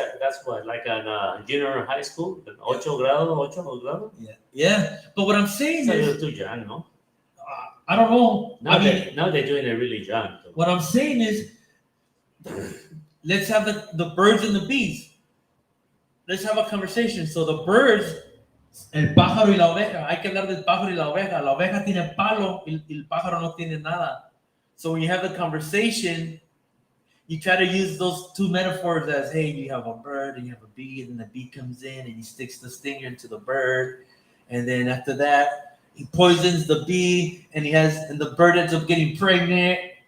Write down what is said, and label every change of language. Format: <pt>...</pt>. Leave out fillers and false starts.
<en>That's what, like an junior high school, 8 grado. Yeah. But what I'm saying It's a is, little too young, no? I don't know. Now they're doing it really young. Too. What I'm saying is, let's have the birds and the bees. Let's have a conversation. So the birds,</en> <es>el pájaro y la oveja. Hay que hablar del pájaro y la oveja. La oveja tiene palo y el pájaro no tiene nada.</es> <en>So when you have the conversation, you try to use those two metaphors as, hey, you have a bird and you have a bee, and then the bee comes in and he sticks the stinger into the bird, and then after that he poisons the bee, and the bird ends up getting pregnant.</en>